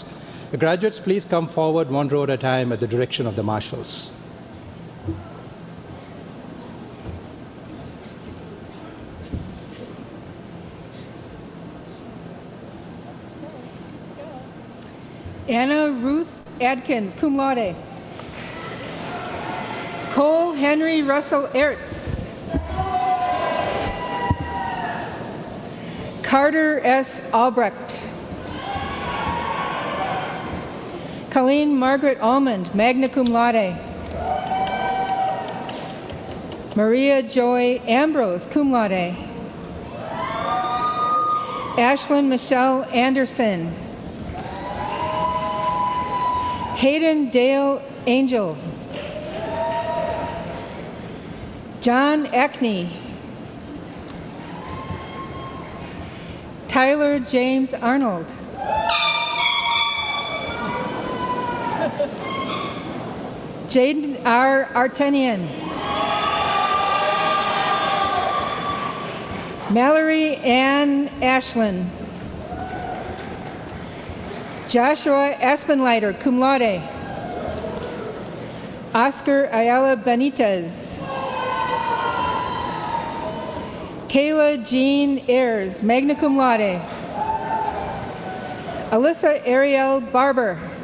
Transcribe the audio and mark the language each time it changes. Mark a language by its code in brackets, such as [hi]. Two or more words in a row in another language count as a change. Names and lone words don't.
[en] The graduates, please come forward one row at a time at the direction of the marshals. Anna Ruth Adkins, [la] cum laude. [en] Cole Henry Russell Ertz. Carter S. Albrecht. Colleen Margaret Almond, [la] magna cum laude. [en] Maria Joy Ambrose, [la] cum laude. [en] Ashlyn Michelle Anderson. Hayden Dale Angel. John Eckney. Tyler James Arnold. Jaden R. Artenian. Mallory Ann Ashlyn. Joshua Aspenleiter, [la] cum laude. [en] Oscar Ayala Benitez. Kayla Jean Ayers, [la] magna cum laude. [en] Alyssa Ariel Barber.